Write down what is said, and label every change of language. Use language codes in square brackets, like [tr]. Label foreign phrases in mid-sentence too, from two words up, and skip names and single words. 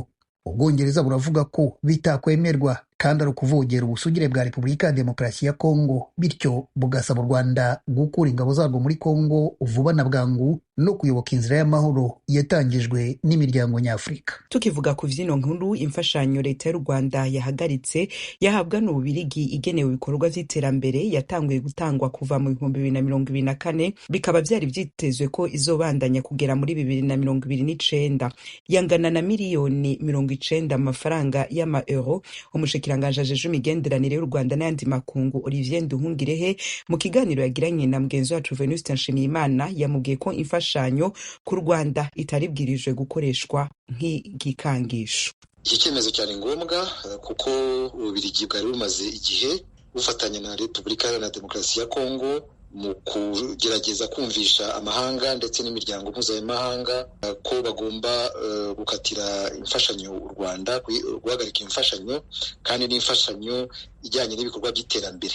[rw] Ubwongereza buravuga ko bitakwemerwa kandi ari ukuvogera ubusugire bwa Repubulika ya Demokarasi ya Kongo, bityo bugasaba u Rwanda gukura ingabo zarwo muri Kongo vuba na bwangu no kuyoboka inzira y'amahoro yatangijwe n'imiryango nyafurika. [rn] Tukivuga ku vyino nkuru, imfashanyo leta y'u Rwanda yahagaritse yahabwa n'Ububirigi igenewe ibikorwa vy'iterambere yatanguye gutangwa kuva mu 2024 bikaba vyari vyitezwe ko izobandanya kugera muri 2029 yangana na miliyoni 90 amafaranga y'ama euro. Umushikiranganje ajeje imigenderanire y'u Rwanda n'ayandi makungu Olivier Nduhungirehe mu kiganiro yagiranye na mugenzi wacu Venuste Nshimiyimana yamubwiye ko imfashanyo ku Rwanda itaribwirijwe gukoreshwa nk'igikangisho. [rw] Iki cyemezo cyari ngombwa kuko Ububirigi bwari bumaze igihe bufatanya na Repubulika Iharanira Demokarasi ya Kongo mu kugerageza kumvisha amahanga ndetse n'imiryango mpuzamahanga ko bagomba gukatira imfashanyo u Rwanda, guhagarika imfashanyo kandi n'imfashanyo ijyanye n'ibikorwa by'iterambere.